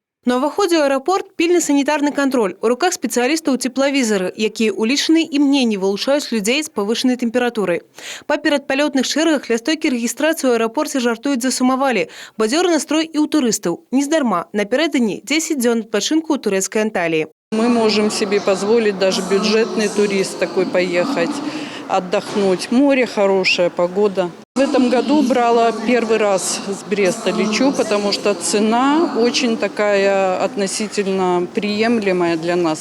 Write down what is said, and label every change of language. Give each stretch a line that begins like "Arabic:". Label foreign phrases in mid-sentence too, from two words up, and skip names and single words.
Belarusian: На ўваходзе ў аэрапорт пільны санітарны кантроль. У руках спецыялістаў цеплавізары, якія ў лічаныя імгненні вылучаюць людзей з павышанай тэмпературай. Па перадпалётных шэрагах ля стойкі рэгістрацыі ў аэрапорце жартуюць засумавалі. Бадзёры настрой і ў турыстаў. Нездарма. Напярэдадні 10 дзён адпачынку ў турэцкай Анталии.
Russian: Мы можем себе позволить даже бюджетный турист такой поехать, отдохнуть. Море хорошая, погода. В этом году брала первый раз с Бреста лечу, потому что цена очень такая относительно приемлемая для нас.